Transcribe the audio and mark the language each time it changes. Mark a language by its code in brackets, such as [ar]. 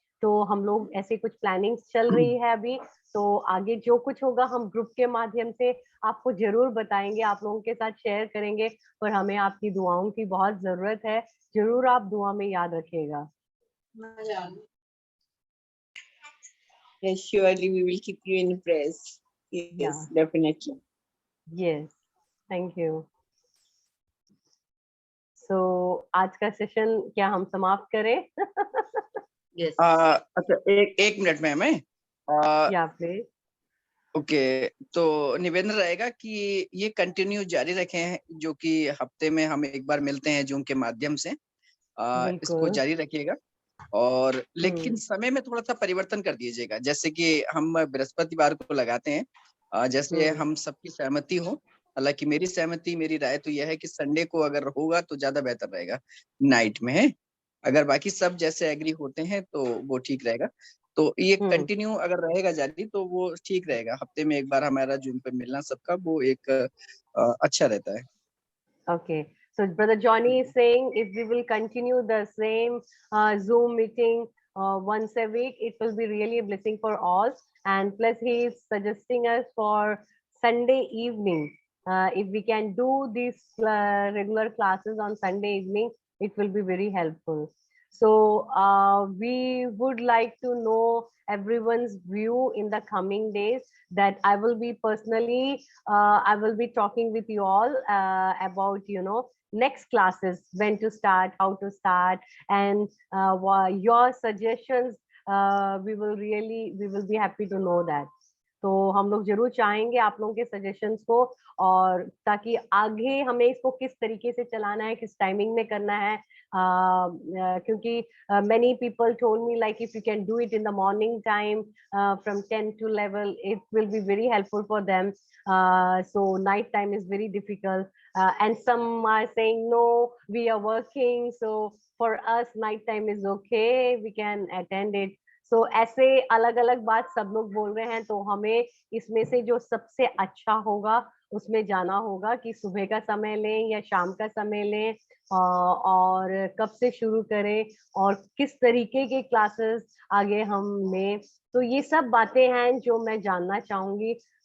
[hi] तो हम लोग ऐसे कुछ प्लानिंग्स चल रही है अभी, तो आगे जो कुछ होगा हम ग्रुप के माध्यम से आपको जरूर बताएंगे, आप लोगों के साथ शेयर करेंगे, और हमें आपकी दुआओं की बहुत जरूरत है। जरूर आप दुआ में याद रखिएगा। [en] Yes, surely we will keep you in prayers. Yes, Yeah. definitely. Yes, thank you. [hi] So आज का सेशन क्या हम समाप्त करें? [en] Yes. [hi] अच्छा, एक मिनट में हमें या प्लीज। ओके, तो निवेदन रहेगा कि ये कंटिन्यू जारी रखें, जो कि हफ्ते में हम एक बार मिलते हैं जूम के माध्यम से, इसको जारी रखिएगा। और लेकिन समय में थोड़ा सा परिवर्तन कर दीजिएगा, जैसे कि हम बृहस्पतिवार को लगाते हैं, जैसे हम सबकी सहमति हो। हालांकि मेरी सहमति, मेरी राय तो यह है कि संडे को अगर होगा तो ज्यादा बेहतर रहेगा, नाइट में है। अगर बाकी सब जैसे एग्री होते हैं तो वो ठीक रहेगा। तो ये कंटिन्यू अगर रहेगा जारी तो वो ठीक रहेगा। हफ्ते में एक बार हमारा जूम पे मिलना सबका, वो एक अच्छा रहता है। [en] Okay, so Brother Johnny is saying if we will continue the same Zoom meeting once a week, it will be really a blessing for all. And plus, he is suggesting us for Sunday evening. If we can do these regular classes on Sunday evening, it will be very helpful. So we would like to know everyone's view in the coming days, that I will be personally I will be talking with you all about, next classes, when to start, how to start, and your suggestions. We will be happy to know that. [hi] तो हम लोग जरूर चाहेंगे आप लोगों के suggestions को, और ताकि आगे हमें इसको किस तरीके से चलाना है, किस टाइमिंग में करना है, क्योंकि [en] many people told me like if you can do it in the morning time from 10 to 11, it will be very helpful for them. So night time is very difficult, and some are saying no, we are working, so for us night time is okay, we can attend it. [hi] So ऐसे अलग अलग बात सब लोग बोल रहे हैं, तो हमें इसमें से जो सबसे अच्छा होगा उसमें जाना होगा, कि सुबह का समय लें या शाम का समय लें। और कब से शुरू करें और किस तरीके के क्लासेस आगे हम लें, तो ये सब बातें हैं जो मैं जानना चाहूंगी।